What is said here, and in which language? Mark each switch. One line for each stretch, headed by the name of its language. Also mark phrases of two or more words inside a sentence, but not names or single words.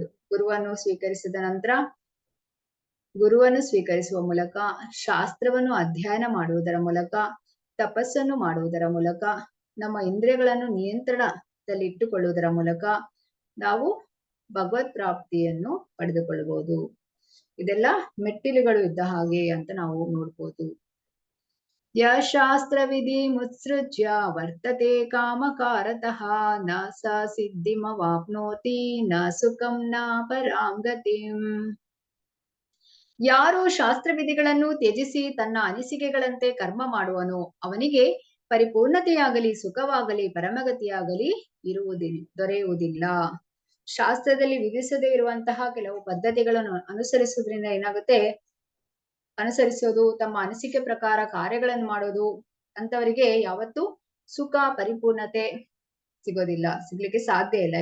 Kannada: ಗುರುವನ್ನು ಸ್ವೀಕರಿಸುವ ಮೂಲಕ, ಶಾಸ್ತ್ರವನ್ನು ಅಧ್ಯಯನ ಮಾಡುವುದರ ಮೂಲಕ, ತಪಸ್ಸನ್ನು ಮಾಡುವುದರ ಮೂಲಕ, ನಮ್ಮ ಇಂದ್ರಿಯಗಳನ್ನು ನಿಯಂತ್ರಣದಲ್ಲಿ ಇಟ್ಟುಕೊಳ್ಳುವುದರ ಮೂಲಕ ನಾವು ಭಗವತ್ ಪ್ರಾಪ್ತಿಯನ್ನು ಪಡೆದುಕೊಳ್ಳಬಹುದು. ಇದೆಲ್ಲ ಮೆಟ್ಟಿಲುಗಳು ಇದ್ದ ಹಾಗೆ ಅಂತ ನಾವು ನೋಡ್ಬೋದು.
Sanskrit: ಯ ಶಾಸ್ತ್ರವಿಧಿ ಮುತ್ಸೃಜ್ಯ ವರ್ತತೆ ಕಾಮಕಾರತಃ ನ ಸ ಸಿದ್ಧಿಮವಾಪ್ನೋತಿ ನ ಸುಖಂ ನ ಪರಾಂ ಗತಿಂ.
Kannada: ಯಾರು ಶಾಸ್ತ್ರವಿಧಿಗಳನ್ನು ತ್ಯಜಿಸಿ ತನ್ನ ಅನಿಸಿಕೆಗಳಂತೆ ಕರ್ಮ ಮಾಡುವನೋ ಅವನಿಗೆ ಪರಿಪೂರ್ಣತೆಯಾಗಲಿ ಸುಖವಾಗಲಿ ಪರಮಗತಿಯಾಗಲಿ ದೊರೆಯುವುದಿಲ್ಲ. ಶಾಸ್ತ್ರದಲ್ಲಿ ವಿಧಿಸದೇ ಇರುವಂತಹ ಕೆಲವು ಪದ್ಧತಿಗಳನ್ನು ಅನುಸರಿಸುವುದರಿಂದ ಏನಾಗುತ್ತೆ, ಅನುಸರಿಸೋದು, ತಮ್ಮ ಅನಿಸಿಕೆ ಪ್ರಕಾರ ಕಾರ್ಯಗಳನ್ನು ಮಾಡೋದು, ಅಂತವರಿಗೆ ಯಾವತ್ತೂ ಸುಖ ಪರಿಪೂರ್ಣತೆ ಸಿಗ್ಲಿಕ್ಕೆ ಸಾಧ್ಯ ಇಲ್ಲ.